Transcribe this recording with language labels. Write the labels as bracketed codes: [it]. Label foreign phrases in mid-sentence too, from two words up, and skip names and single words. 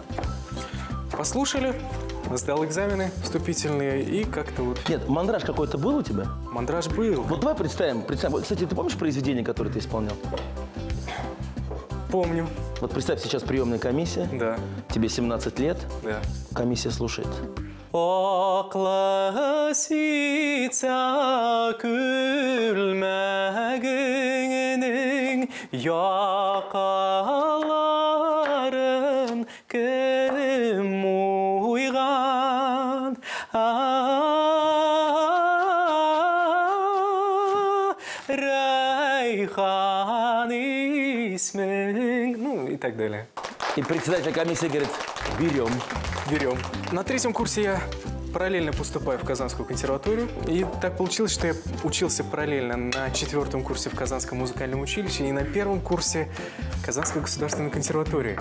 [ru] Послушали, сдал экзамены вступительные и как-то вот... Нет, мандраж какой-то был у тебя? Мандраж был. Вот давай представим. Кстати, ты помнишь произведение, которое ты исполнял? Помню. Вот представь, сейчас приемная комиссия. Да. Тебе 17 лет. Да. Комиссия слушает. [tt] Акласица күлмәгеңнең якаларын кем уйган Райхан исмең. [ru] Ну и так далее. И председатель комиссии говорит, берем. Берем. На 3-м курсе я параллельно поступаю в Казанскую консерваторию. И так получилось, что я учился параллельно на 4-м курсе в Казанском музыкальном училище и на 1-м курсе Казанской государственной консерватории.